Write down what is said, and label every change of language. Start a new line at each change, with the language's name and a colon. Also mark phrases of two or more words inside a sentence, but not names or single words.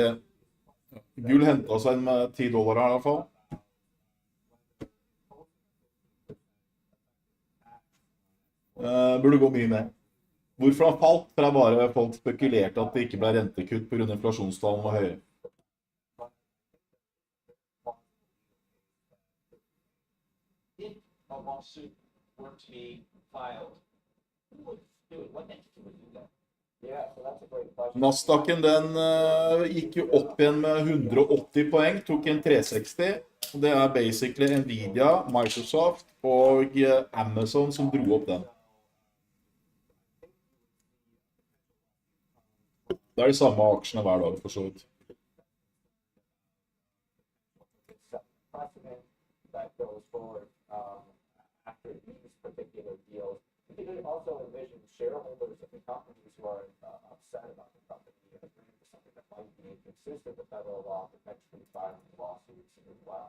Norwegian: Gull hentet seg inn med $10 her i hvert fall. Burde gå mye mer. Hvorfor han falt? For det er bare folk spekulerte at det ikke ble rentekutt på grunn av inflasjonstallene var høye.
English: If a lawsuit were to be filed, who would do it? What entity would do that? Yeah, so that's a great question.
Norwegian: Nasdaqen den gikk jo opp igjen med 180 poeng, tok en 360. Og det er basically Nvidia, Microsoft og Amazon som dro opp den. Det er de samme aksjene hver dag, for så vidt.
English: Precedent that goes forward after these particular deals. You can also envision shareholders of the companies who are upset about the company agreeing to something that might be inconsistent with federal law, potentially filing lawsuits as well.